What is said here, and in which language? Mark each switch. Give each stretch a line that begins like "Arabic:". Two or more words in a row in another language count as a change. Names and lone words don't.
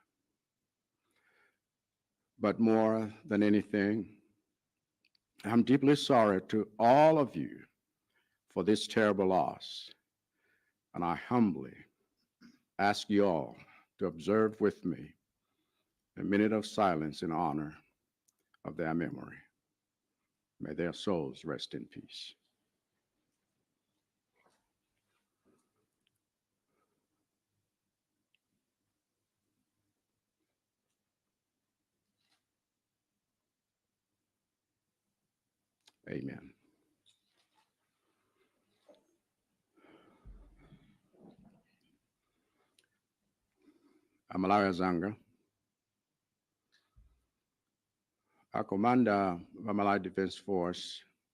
English: But more than anything, I'm deeply sorry to all of you for this terrible loss. And I humbly ask you all to observe with me a minute of silence in honor of their memory. May their souls rest in peace. Amen.
Nyanja: Amalaya Zanga, akomanda wa Malawi Defense Force